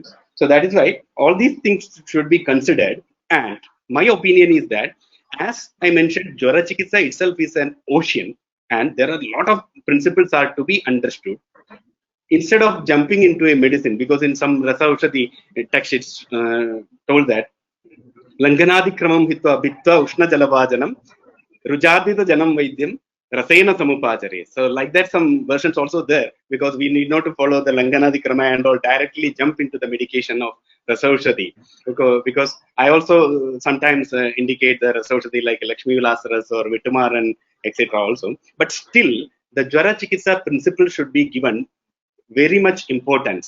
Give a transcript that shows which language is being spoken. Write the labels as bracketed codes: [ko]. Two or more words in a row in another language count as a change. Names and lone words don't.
[en] So that is why all these things should be considered. And my opinion is that, as I mentioned, [sa] Jara Chikitsa [en] itself is an ocean, and there are a lot of principles are to be understood. Instead of jumping into a medicine, because in some [sa] Rasa Ushadi [en] text it's told that [sa] Langanadi Kramam Hitva Bitva Ushna Jalavajanam Rujadita Janam Vaidyam Rasena Samupachare. [en] So like that, some versions also there, because we need not to follow the [sa] Langanadi Krama [en] and all, directly jump into the medication of [sa] Rasa Ushadi. [en] Because I also sometimes indicate the [sa] Rasa Ushadi [en] like Lakshmi Vilasaras or Vitumaran, etc. also. But still, the [sa] Jara Chikitsa [en] principle should be given very much importance.